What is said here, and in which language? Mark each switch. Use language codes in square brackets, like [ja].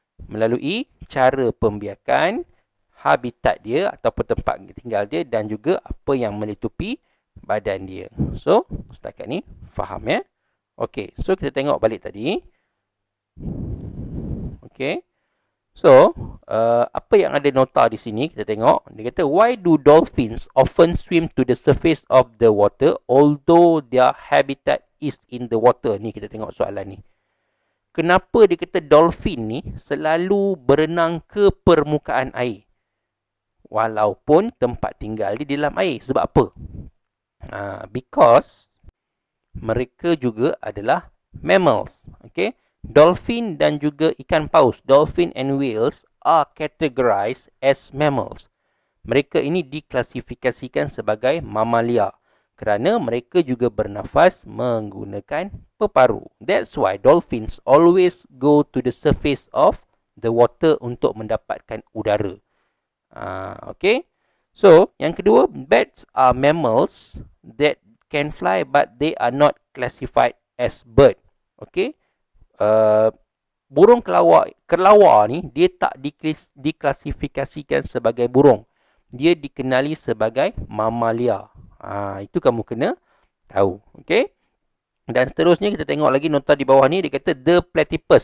[ms] Melalui cara pembiakan, habitat dia ataupun tempat tinggal dia dan juga apa yang melitupi badan dia. So, setakat ni faham ya? Okay, so kita tengok balik tadi. Okay. So, apa yang ada nota di sini? Kita tengok. Dia kata, [en] why do dolphins often swim to the surface of the water although their habitat is in the water? [ms] Ni kita tengok soalan ni. Kenapa dia kata dolphin ni selalu berenang ke permukaan air? Walaupun tempat tinggal dia di dalam air. Sebab apa? Because mereka juga adalah mammals. Okay. Dolphin dan juga ikan paus, [en] dolphin and whales are categorized as mammals. [ms] Mereka ini diklasifikasikan sebagai mamalia kerana mereka juga bernafas menggunakan peparu. [en] That's why dolphins always go to the surface of the water [ms] untuk mendapatkan udara. [en] Okay. So, yang kedua, bats are mammals that can fly but they are not classified as bird. Okay. [ms] burung kelawar ni dia tak diklasifikasikan sebagai burung. Dia dikenali sebagai mamalia. Itu kamu kena tahu. Okey. Dan seterusnya kita tengok lagi nota di bawah ni, dia kata [en] the platypus.